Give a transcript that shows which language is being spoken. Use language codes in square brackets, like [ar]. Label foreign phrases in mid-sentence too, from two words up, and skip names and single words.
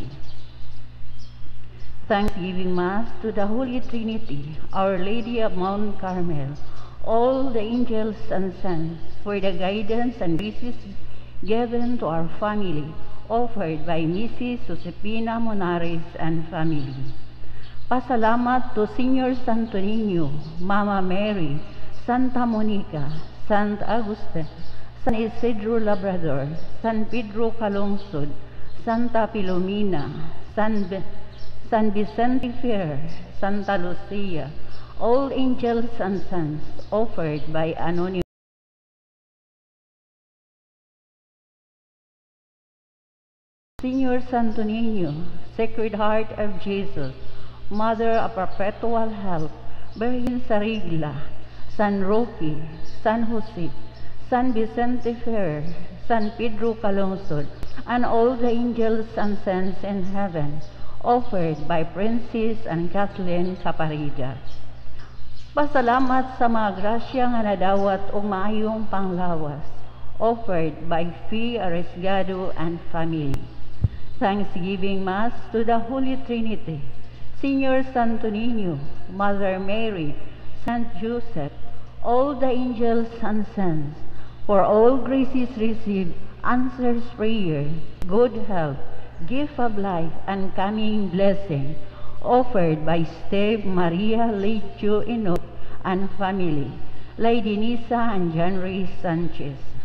[en] Thanksgiving Mass to the Holy Trinity, Our Lady of Mount Carmel, all the angels and saints, for the guidance and graces given to our family, offered by Mrs. Josepina Monares and family. Pasalamat to Senior Santo Niño, Mama Mary, Santa Monica, Sant Agustin, San Isidro Labrador, San Pedro Calungsod, Santa Filomena, San Vicente Ferrer, Santa Lucia, all angels and saints, offered by anonymous. Senior Santo Niño, Sacred Heart of Jesus, Mother of Perpetual Help, Virgin Sarigla, San Roque, San Jose, San Vicente Ferrer, San Pedro Calungsod, and all the angels and saints in heaven, offered by Princess and Kathleen Caparida. [ceb] Pasalamat sa mga grasya nga nadawat o maayong panglawas, [en] offered by Fee Arriesgado and family. Thanksgiving Mass to the Holy Trinity, Senior Santo Niño, Mother Mary, Saint Joseph, all the angels and saints, for all graces received, answers prayer, good health, gift of life, and coming blessing, offered by Steve Maria Lecho Enoch and family, Lady Nisa and John Ray Sanchez.